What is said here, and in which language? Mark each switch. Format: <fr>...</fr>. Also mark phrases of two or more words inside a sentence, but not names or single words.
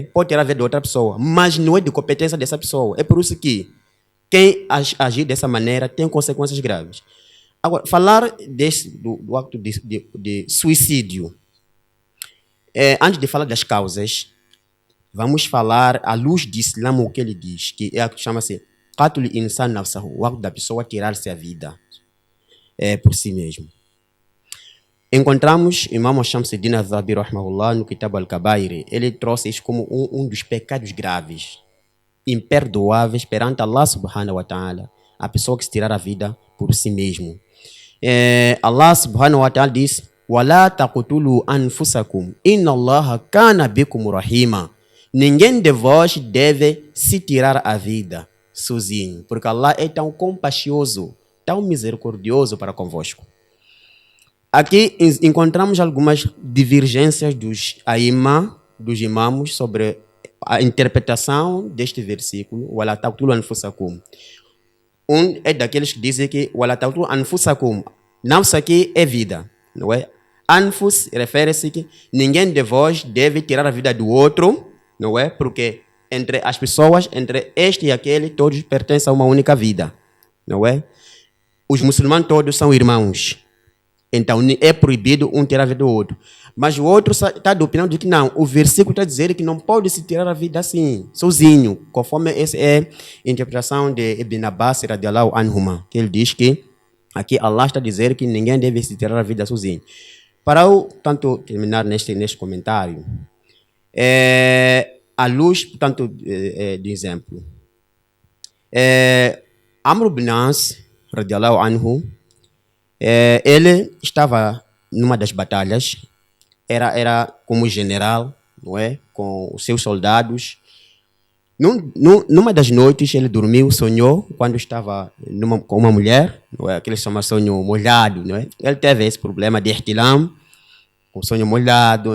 <pt>Pode tirar a vida de outra pessoa, mas não é de competência dessa pessoa. É por isso que quem agir dessa maneira tem consequências graves. Agora, falar do ato de suicídio, antes de falar das causas, vamos falar à luz de Islã o que ele diz, que chama-se</pt> <ar>قتل الإنسان نفسه,</ar> <pt>o ato da pessoa tirar-se a vida por si mesmo. Encontramos Imam Shamsuddin al-Zahabi rahimahullah no Kitab al-Kabair. Ele trouxe isso como um dos pecados graves, imperdoáveis perante Allah</pt> <ar>سبحانه وتعالى,</ar> <pt>a pessoa que se tirar a vida por si mesmo.</pt> <ar>Allah سبحانه وتعالى diz: "ولا تقتلوا أنفسكم إن الله كان بكم رحيما."</ar> <pt>Ninguém de vós deve se tirar a vida sozinho, porque Allah é tão compassioso, tão misericordioso para convosco. Aqui encontramos algumas divergências dos imãs sobre a interpretação deste versículo.</pt> <ar>ولا تقتلوا أنفسكم.</ar> <pt>Um é daqueles que dizem que</pt> <ar>ولا تقتلوا أنفسكم,</ar> <pt>nafs aqui é vida, não é? Anfus refere-se que ninguém de vós deve tirar a vida do outro, não é? Porque entre as pessoas, entre este e aquele, todos pertencem a uma única vida, não é? Os muçulmanos todos são irmãos. Então é proibido um tirar a vida do outro. Mas o outro está de opinião de que não. O versículo está dizendo que não pode se tirar a vida assim, sozinho. Conforme essa é a interpretação de Ibn Abbas</pt> <ar>رضي الله عنهما,</ar> <pt>que ele diz que aqui Allah está dizendo que ninguém deve se tirar a vida sozinho. Para eu, tanto, terminar neste comentário, à luz, portanto, de exemplo,</pt> <ar>Amr ibn As رضي الله عنه,</ar> <pt>ele estava numa das batalhas, era como general, não é? Com os seus soldados. Numa das noites ele dormiu, sonhou quando estava com uma mulher, não é? Aquele chama sonho molhado, não é? Ele teve esse problema de ihtilam, o sonho molhado.</pt>